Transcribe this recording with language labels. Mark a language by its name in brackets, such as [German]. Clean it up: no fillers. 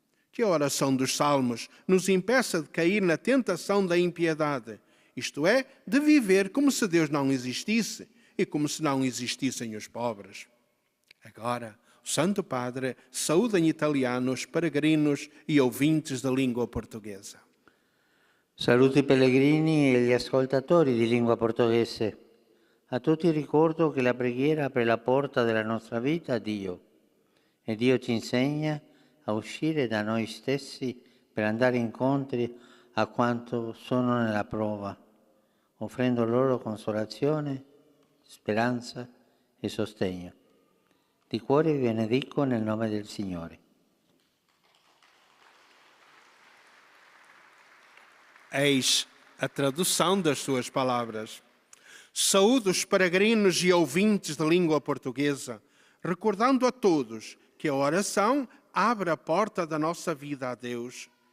[Portuguese] Que a oração dos Salmos nos impeça de cair na tentação da impiedade, isto é, de viver como se Deus não existisse e como se não existissem os pobres. Agora, o Santo Padre saúda em italiano os peregrinos e ouvintes da língua portuguesa. [Italian] Saluto i pellegrini e gli ascoltatori di lingua portoghese. A tutti ricordo che la preghiera apre la porta della nostra vita a Dio e Dio ci insegna a uscire da noi stessi per andare incontro a quanto sono nella prova, offrendo loro consolazione, speranza e sostegno. Di cuore vi benedico nel nome del Signore. [Portuguese] Eis a tradução das suas palavras. Saúdo os peregrinos e ouvintes da língua portuguesa, recordando a todos que a oração abre a porta da nossa vida a Deus.